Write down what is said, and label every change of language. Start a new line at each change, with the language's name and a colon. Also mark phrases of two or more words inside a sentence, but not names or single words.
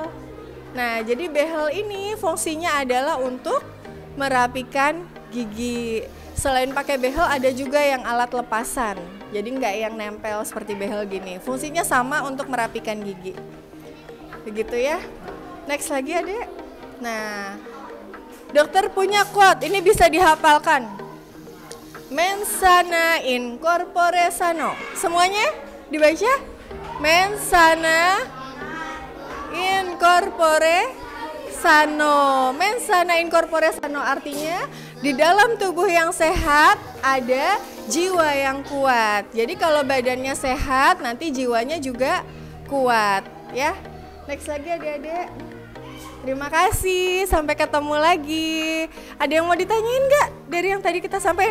Indonesian: Nah jadi behel ini fungsinya adalah untuk merapikan gigi. Selain pakai behel ada juga yang alat lepasan, jadi nggak yang nempel seperti behel gini. Fungsinya sama untuk merapikan gigi. Begitu ya. Next lagi adek. Nah dokter punya quote, ini bisa dihafalkan.
Latin: Mens sana in corpore sano.
Indonesian: Semuanya dibaca?
Latin: Mens sana in corpore sano. Mens sana in corpore sano
Indonesian: artinya di dalam tubuh yang sehat ada jiwa yang kuat. Jadi kalau badannya sehat, nanti jiwanya juga kuat, ya. Next lagi adik-adik. Terima kasih, sampai ketemu lagi. Ada yang mau ditanyain nggak dari yang tadi kita sampaikan?